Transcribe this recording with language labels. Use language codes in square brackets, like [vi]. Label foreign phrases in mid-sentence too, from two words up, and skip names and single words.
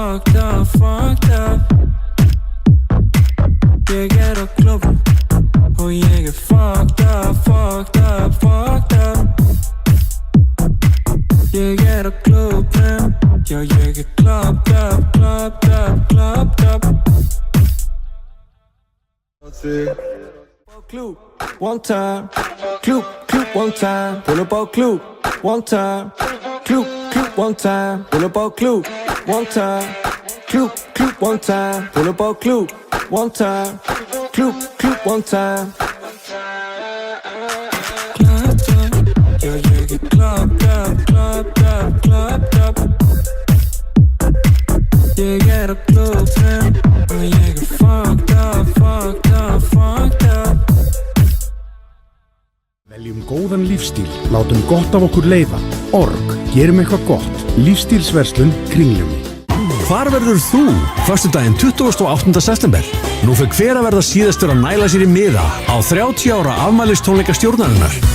[is] Ég á klúbbnum og ég [en] fucked up. [is] Ég á klúbbnum, já, ég [en] klopped up. Clue, one time. Clue, one time. Pull up all clue, one time. Clue, one time. Pull up all clue, one time. Clue, one time. Pull up all clue, one time. Clue, one time. Clubbed up, yeah, you get clubbed up. You get a clue, man. Oh, you get fucked up. [is] Veljum góðan lífstíl, látum gott af okkur leiða. Org, gerum eitthvað gott. Lífstílsverslun Kringlunni. Hvar verður þú föstudaginn 28. september? Nú fekk hver að verða síðastur að næla sér í miða á 30 ára afmælistónleika stjórnarinnar.